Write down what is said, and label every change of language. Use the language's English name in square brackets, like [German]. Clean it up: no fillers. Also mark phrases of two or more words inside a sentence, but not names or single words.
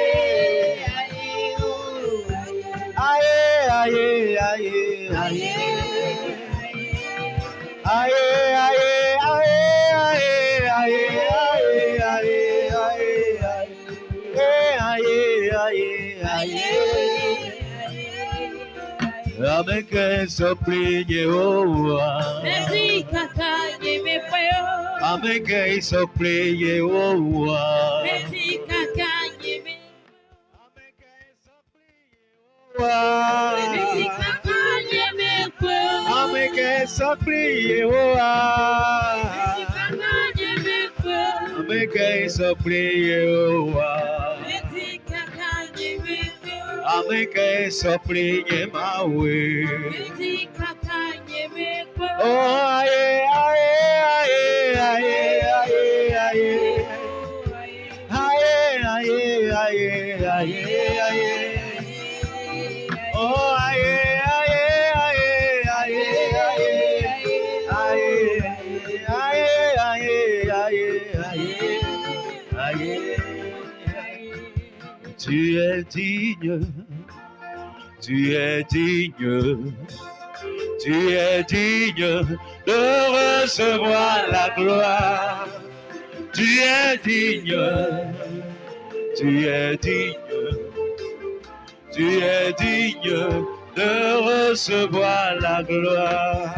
[Ewe] Aïe, aïe, aïe, aïe. Aïe, aïe, aïe, aïe, aïe, aïe, Ameke sopli Yehowa. Ameke sopli Yehowa. Ameke sopli Yehowa. Ameke sopli Yehowa. Ameke sopli Yemawe. Oh, aye, aye, aye, aye, aye, aye. Aye, aye, aye, aye, aye. Oh, aye, aye, aye, aye, aye. Aye, aye, aye, aye, aye, aye. [French] Tu es digne, tu es digne, tu es digne de recevoir la gloire. Tu es digne, tu es digne, tu es digne de recevoir la gloire.